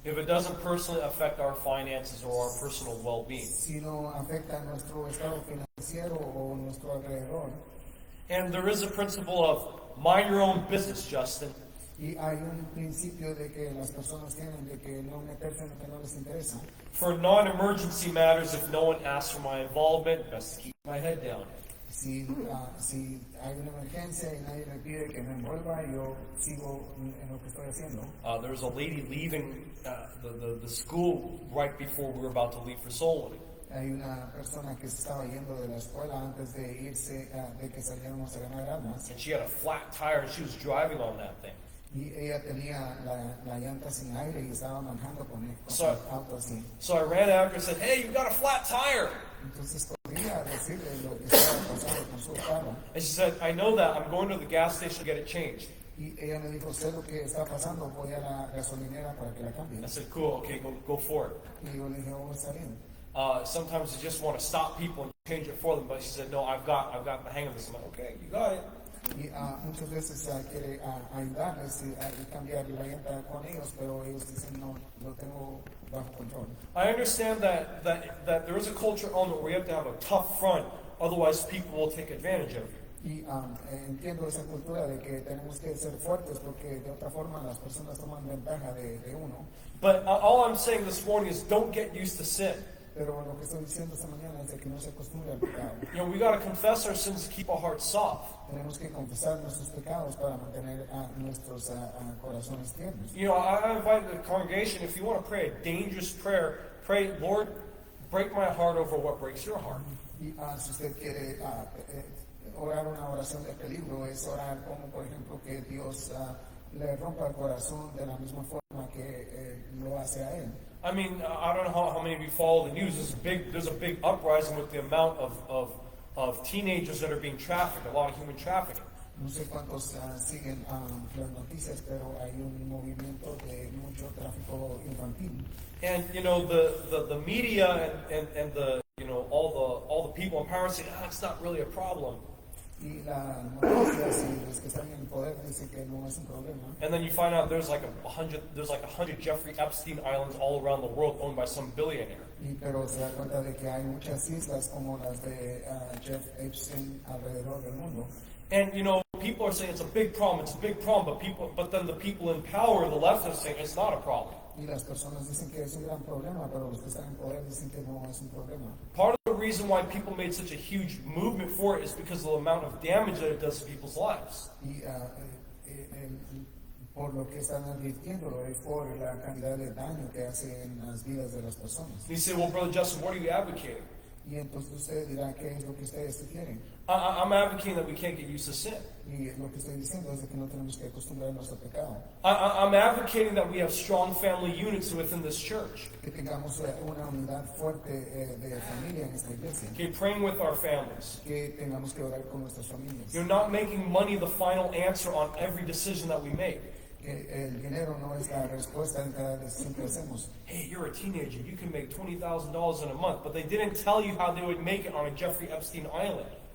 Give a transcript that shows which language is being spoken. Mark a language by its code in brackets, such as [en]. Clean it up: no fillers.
[en] If it doesn't personally affect our finances or our personal well-being. [es] Si no afecta nuestro estado financiero o nuestro alrededor. [en] And there is a principle of mind your own business, Justin. [es] Y hay un principio de que las personas tienen de que no meterse en lo que no les interesa. [en] For non-emergency matters, if no one asks for my involvement, best to keep my head down. [es] Si hay una emergencia y nadie me pide que me envuelva, yo sigo en lo que estoy haciendo. [en] There was a lady leaving the school right before we were about to leave for Soul Winning. [es] Hay una persona que se estaba yendo de la escuela antes de irse, de que saliéramos a ganar armas. [en] And she had a flat tire and she was driving on that thing. [es] Y ella tenía la llanta sin aire y estaba manejando con el auto así. [en] So I ran after her and said, hey, you got a flat tire. [es] Entonces podría decirle lo que estaba pasando con su carro. [en] And she said, I know that. I'm going to the gas station to get it changed. [es] Y ella me dijo, sé lo que está pasando, voy a la gasolinera para que la cambie. [en] I said, cool, okay, go for it. [es] Y yo le dije, oh, está bien. [en] Sometimes you just want to stop people and change it for them, but she said, no, I've got the hang of this. I'm like, okay, you got it. [es] Y muchas veces quiere ayudarles y cambiar la llanta con ellos, pero ellos dicen, no, lo tengo bajo control. [en] I understand that there is a culture element where you have to have a tough front, otherwise people will take advantage of you. [es] Y entiendo esa cultura de que tenemos que ser fuertes porque de otra forma las personas toman ventaja de uno. [en] But all I'm saying this morning is don't get used to sin. [es] Pero lo que estoy diciendo esta mañana es de que no se acostumbre al pecado. [en] You know, we got to confess our sins to keep our hearts soft. [es] Tenemos que confesar nuestros pecados para mantener nuestros corazones tiernos. [en] You know, I invite the congregation, if you want to pray a dangerous prayer, pray, Lord, break my heart over what breaks your heart. [es] Y si usted quiere orar una oración de peligro, es orar como, por ejemplo, que Dios le rompa el corazón de la misma forma que lo hace a él. [en] I mean, I don't know how many of you follow the news. There's a big uprising with the amount of teenagers that are being trafficked, a lot of human trafficking. [es] No sé cuántos siguen las noticias, pero hay un movimiento de mucho tráfico infantil. [en] And you know, the media and the all the people in power say, it's not really a problem. [es] Y las noticias y los que están en el poder dicen que no es un problema. [en] And then you find out there's like 100 Jeffrey Epstein islands all around the world owned by some billionaire. [es] Pero se da cuenta de que hay muchas islas como las de Jeff Epstein alrededor del mundo. [en] And you know, people are saying it's a big problem, but then the people in power, the left, are saying it's not a problem. [es] Y las personas dicen que es un gran problema, pero los que están en poder dicen que no es un problema. [en] Part of the reason why people made such a huge movement for it is because of the amount of damage that it does to people's lives. [es] Y por lo que están advirtiéndolo es por la cantidad de daño que hace en las vidas de las personas. [en] You say, well, Brother Justin, what are you advocating? [es] Y entonces usted dirá, ¿qué es lo que ustedes sugieren? [en] I'm advocating that we can't get used to sin. [es] Y lo que estoy diciendo es de que no tenemos que acostumbrarnos al pecado. [en] I'm advocating that we have strong family units within this church. [es] Que tengamos una unidad fuerte de familia en esta iglesia. [en] Okay, praying with our families. [es] Que tengamos que orar con nuestras familias. [en] You're not making money the final answer on every decision that we make. [es] Que el dinero no es la respuesta en cada decisión que hacemos. [en] Hey, you're a teenager. You can make $20,000 in a month, but they didn't tell you how they would make it on a Jeffrey Epstein island.